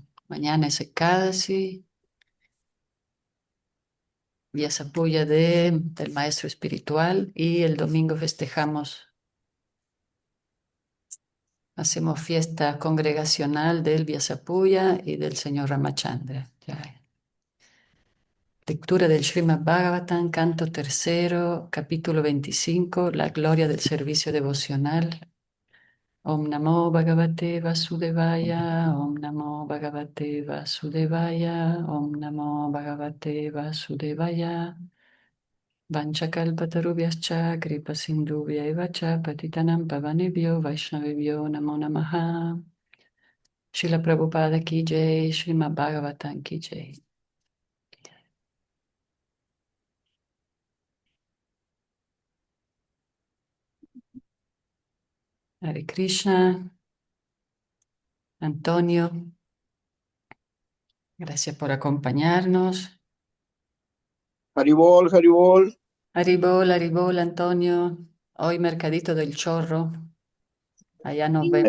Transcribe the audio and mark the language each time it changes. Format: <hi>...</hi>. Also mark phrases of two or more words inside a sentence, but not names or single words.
<es>Mañana es Ekadasi, Vyasapuya del maestro espiritual y el domingo festejamos, hacemos fiesta congregacional del Vyasapuya y del señor Ramachandra. Ya. Lectura del Srimad Bhagavatam, canto tercero, capítulo 25, la gloria del servicio devocional.</es> <sa>Om Namo Bhagavate Vasudevaya, Om Namo Bhagavate Vasudevaya, Om Namo Bhagavate Vasudevaya. Vanchakalpatarubhyascha kripa sindhubhya cha patitanam pavanebhyo vaishnavebhyo namo namaha.</sa> <hi>Srila Prabhupada ki jai, Srimad Bhagavatam ki jai.</hi> <es>Hare Krishna, Antonio, gracias por acompañarnos. Haribol, Haribol. Haribol, Antonio. Hoy Mercadito del Chorro. Allá nos Ahí</es>